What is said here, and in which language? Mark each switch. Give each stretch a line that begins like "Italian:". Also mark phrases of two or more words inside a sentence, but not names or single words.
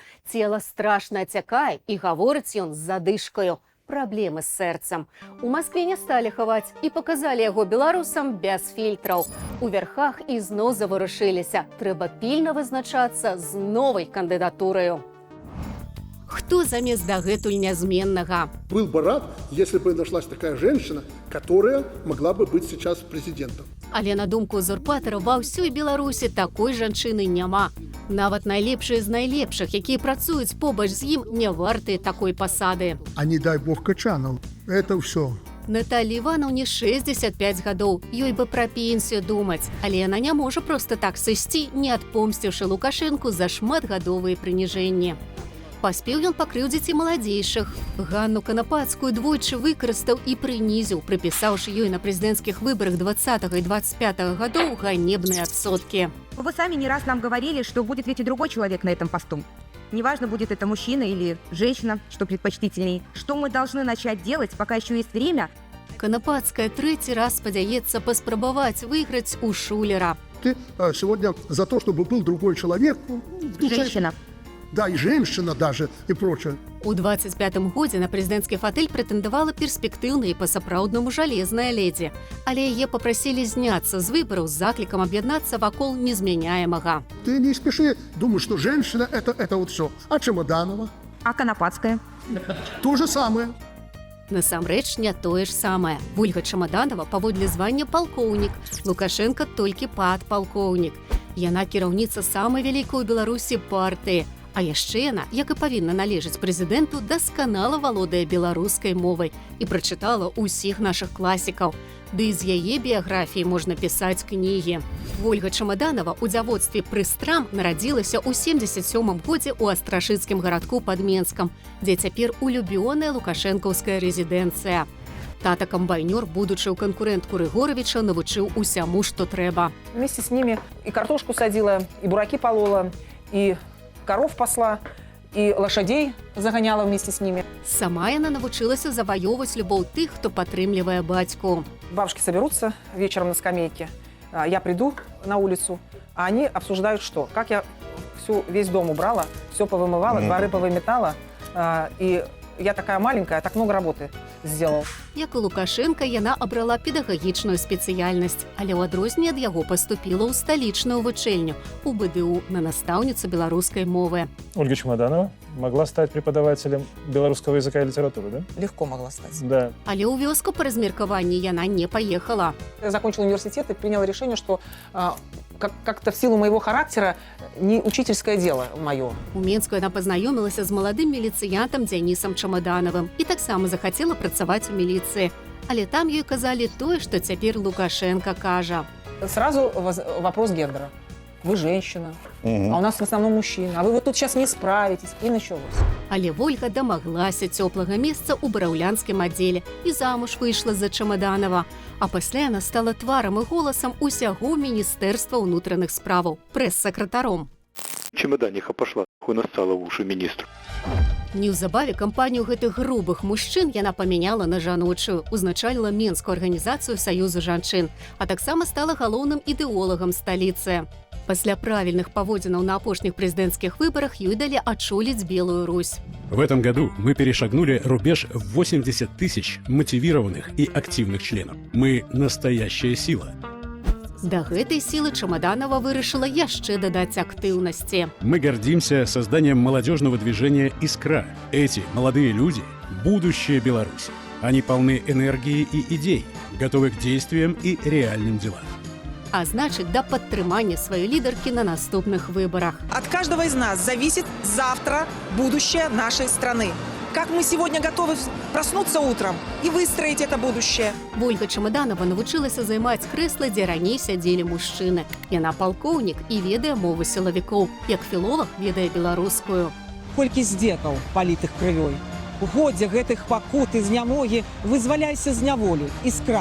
Belarusian: Цела страшна цякае, і гаворыць ён з задышкаю. Праблемы з сэрцам. У Маскве не сталі хаваць і паказалі яго беларусам без фільтраў. У вярхах ізноў заварушыліся. Трэба пільна вызначацца з новай кандыдатураю. Хто замест дагэтуль нязменнага?
Russian: Был бы рад, если бы нашлась такая женщина, которая могла бы быть сейчас президентом.
Belarusian: Але на думку узурпатара ва ўсёй Беларусі такой жанчыны няма. Нават найлепшыя з найлепшых, якія працуюць побач з ім, не вартыя такой пасады.
Russian: А не дай бог Качанов. Это все.
Belarusian: Наталі Івановне 65 гадоў. Ёй бы пра пенсію думаць. Але яна не можа проста так сысці, не адпомсціўшы Лукашэнку за шматгадовыя прыніжэнні. Паспеў ён пакрыўдзіць і маладзейшых. Ганну Канапацкую двойчы выкарыстаў і прынізіў, прыпісаўшы ёй на прэзідэнцкіх выбарах 20 і 25 гадоў ганебныя адсоткі.
Russian: Вы сами не раз нам говорили, что будет ведь и другой человек на этом посту. Неважно, будет это мужчина или женщина, что предпочтительней. Что мы должны начать делать, пока еще есть время?
Belarusian: Канапацкая трэці раз спадзяецца паспрабаваць выйграць у Шулера.
Russian: Ты сегодня за то, чтобы был другой человек. Женщина. Да, и женщина даже, и прочее.
Belarusian: У 25-м годзе на прэзідэнцкі фатэль прэтэндавала перспектыўная і па-сапраўднаму жалезная ледзі. Але яе папрасілі зняцца з выбараў з заклікам аб'яднацца вакол незмяняемага.
Russian: Ты не спеши думать, что женщина это вот все. А Чемоданова? А Конопатская? То же самое.
Belarusian: Насамрэч не тое ж самае. Вольга Чемоданова паводле звання палкоўнік, Лукашенко толькі падпалкоўнік. Яна кіраўніца самай вялікай у Беларусі партыі. А яшчэ яна, як і павінна належаць прэзідэнту, дасканала валодае беларускай мовай і прачытала ўсіх нашых класікаў. Ды і з яе біяграфіі можна пісаць кнігі. Вольга Чемоданова ў дзявоцтве Прыстрам нарадзілася ў 77-м годзе ў астрашыцкім гарадку пад Менскам, дзе цяпер улюбёная лукашэнкаўская рэзідэнцыя. Тата камбайнёр, будучы ў канкурэнтку Рыгоровича, навучыў усяму, што трэба.
Russian: Вместе с ними и картошку садила, и бураки полола, и коров пасла, и лошадей загоняла вместе с ними.
Belarusian: Сама яна навучылася заваёваць любоў тых, хто падтрымлівае бацьку.
Russian: Бабушки соберутся вечером на скамейке, я приду на улицу, а они обсуждают что? Как я весь дом убрала, все повымывала, дворы повыметала, и я такая маленькая, так много работы сделала.
Belarusian: Як і Лукашенка, яна абрала педагагічную спецыяльнасць, але ў адрозненне ад яго паступіла ў сталічную вучэльню, у БДУ, на настаўніцу беларускай мовы.
Russian: Ольга Чемоданова могла стать преподавателем белорусского языка и литературы, да? Легко могла стать. Да.
Belarusian: Але ў вёску па размеркаванні яна не паехала.
Russian: Я закончила университет и приняла решение, что как-то в силу моего характера не учительское дело мое.
Belarusian: У Менску яна пазнаёмілася з маладым міліцыянтам Дзянісам Чемодановым і таксама захацела працаваць у міліцыі. Але там ёй казалі тое, што цяпер Лукашенко кажа.
Russian: Сразу вопрос гендера. Вы женщина, а у нас в основном мужчина, а вы вот тут сейчас не справитесь, и началось.
Belarusian: Але Вольга дамаглася цёплага месца ў бараўлянскім аддзеле і замуж выйшла за Чемоданова. А пасля яна стала тварам і голасам усяго Міністэрства ўнутраных справаў, прэс-сакратаром.
Russian: Чемоданиха пошла, хуй настала в уши министру.
Belarusian: Неўзабаве кампанію гэтых грубых мужчын яна памяняла на жаночую, узначаліла Менскую арганізацыю Саюзу жанчын, а таксама стала галоўным ідэолагам сталіцы. Пасля правільных паводзінаў на апошніх прэзідэнцкіх выбарах ёй далі адчуліць Белую Русь.
Russian: В этом году мы перешагнули рубеж в 80 тысяч мотивированных и активных членов. Мы настоящая сила. Да гэтай сілы Чамаданова вырашыла яшчэ дадаць актыўнасці. Мы гордимся созданием молодежного движения «Искра». Эти молодые люди – будущее Беларуси. Они полны энергии и идей, готовы к действиям и реальным делам.
Belarusian: А значыць, да падтрымання сваёй лідаркі на наступных выбарах.
Russian: От каждого из нас зависит завтра будущее нашей страны. Как мы сегодня готовы проснуться утром и выстроить это будущее.
Belarusian: Ольга Чамаданова навучылася займаць крэсла, дзе раней сядзелі мужчыны. Яна палкоўнік і ведае мову сілавікоў, як філолог ведае беларускую. Колькі здзекаў, палітых крывёй. Годзе гэтых пакут і знямогі, вызваляйся з няволі, іскра.